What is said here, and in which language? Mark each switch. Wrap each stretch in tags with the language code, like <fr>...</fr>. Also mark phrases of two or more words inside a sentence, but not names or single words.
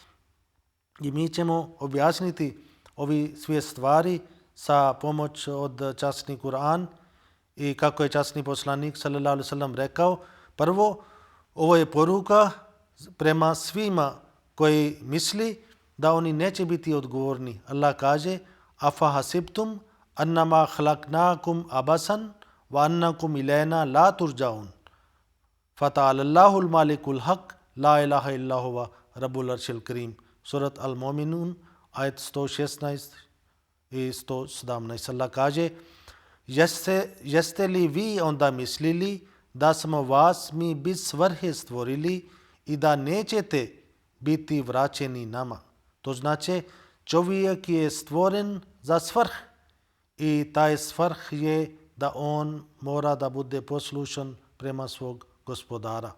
<bs>I mi ćemo objasniti ovi sve stvari sa pomoć od časni Kur'an i kako je časni poslanik</bs> <ar>صلى الله عليه وسلم</ar> <bs>rekao. Prvo, ovo je poruka prema svima koji misli da oni neće biti odgovorni.</bs> <ar>Allah kaže أفحسبتم أنما خلقناكم عبثا وأنكم إلينا لا ترجعون فتعالى الله الملك الحق لا إله إلا هو رب العرش الكريم.</ar> <bs>Surat Al-Mu'minun ayat 116 i 117. Allah kaže jeste li vi onda mislili da smo vas mi bez svrhe stvorili i da nećete biti vraćeni nama. To znači čovjek je stvoren za svrh i taj svrh je da on mora da bude poslušan prema svog gospodara.</bs>